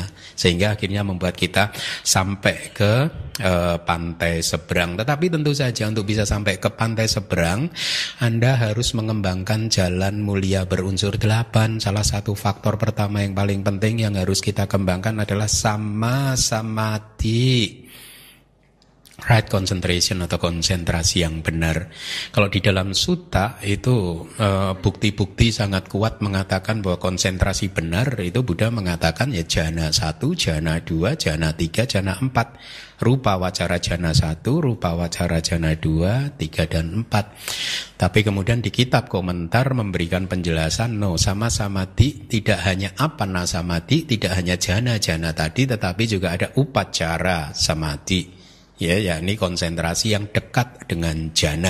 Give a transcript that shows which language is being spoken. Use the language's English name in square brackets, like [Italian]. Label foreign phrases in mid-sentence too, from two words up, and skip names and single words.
[Indonesian] Sehingga akhirnya membuat kita sampai ke pantai seberang. Tetapi tentu saja untuk bisa sampai ke pantai seberang, Anda harus mengembangkan jalan mulia berunsur 8. Salah satu faktor pertama yang paling penting yang harus kita kembangkan adalah samadhi. [English] Right concentration [Indonesian] atau konsentrasi yang benar. Kalau di dalam sutta itu bukti-bukti sangat kuat mengatakan bahwa konsentrasi benar itu Buddha mengatakan ya jhana 1, jhana 2, jhana 3, jhana 4. [Pali] Rupa wacara jhana 1, rupa wacara jhana 2, 3 dan 4. [Indonesian] Tapi kemudian di kitab komentar memberikan penjelasan sama samadhi tidak hanya [Pali] apana samadhi, [Indonesian] tidak hanya jhana-jhana tadi, tetapi juga ada [Pali] upacara samadhi. [Indonesian] Ya, yakni konsentrasi yang dekat dengan jhana.